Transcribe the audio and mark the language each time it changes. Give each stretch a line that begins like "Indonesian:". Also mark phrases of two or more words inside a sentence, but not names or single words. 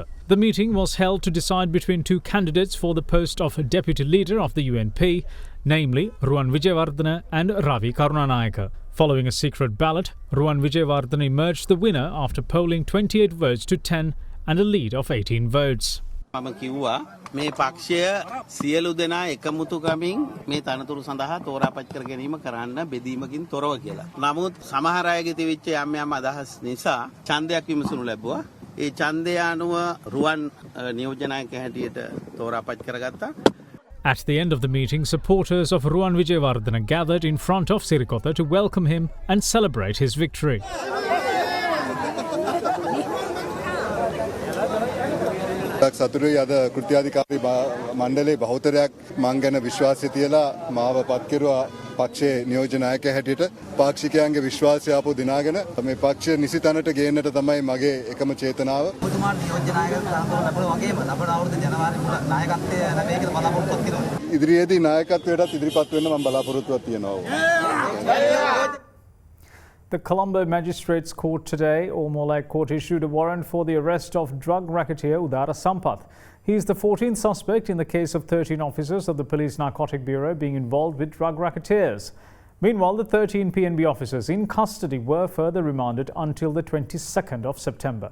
English: The meeting was held to decide between two candidates for the post of deputy leader of the UNP, namely Ruwan Wijewardena and Ravi Karunanayake. Following a secret ballot, Ruwan Wijewardena emerged the winner after polling 28 votes to 10 and a lead of 18 votes.
Sinhala: මම කිව්වා මේ පක්ෂය සියලු දෙනා එකමුතුකමින් මේ තනතුරු සඳහා තෝරාපත් කර ගැනීම කරන්න බෙදීමකින් තොරව කියලා. නමුත් සමහර අයගේ තිබිච්ච යම් යම් අදහස් නිසා ඡන්දයක් විමසනු ලැබුවා. ඒ ඡන්දය අනුව රුවන් නියෝජනයක හැටියට තෝරාපත් කරගත්තා.
English: At the end of the meeting, supporters of Ruwan Wijewardena gathered in front of Sirikota to welcome him and celebrate his victory.
Sinhala: සතුරුයි අද කෘත්‍යාධිකාරී මණ්ඩලයේ බහුතරයක් මං ගැන විශ්වාසය තියලා මාව පත් කෙරුවා පක්ෂයේ නියෝජනායක හැටියට පාක්ෂිකයන්ගේ විශ්වාසය ආපහු දිනාගෙන මේ පක්ෂය නිසි තැනට ගේන්නට තමයි මගේ එකම චේතනාව. ඔබතුමාට නියෝජනායක සම්බන්ධව ලැබුණා වගේම ලබන අවුරුදු ජනවාරි මුල නායකත්වය ලැබෙයිද බලාපොරොත්තුවක් තියෙනවා. ඉදිරියේදී නායකත්වයටත් ඉදිරිපත් වෙන්න මම බලාපොරොත්තුවක් තියෙනවා.
English: The Colombo Magistrates Court today, or more like court, issued a warrant for the arrest of drug racketeer Udara Sampath. He is the 14th suspect in the case of 13 officers of the Police Narcotic Bureau being involved with drug racketeers. Meanwhile, the 13 PNB officers in custody were further remanded until the 22nd of September.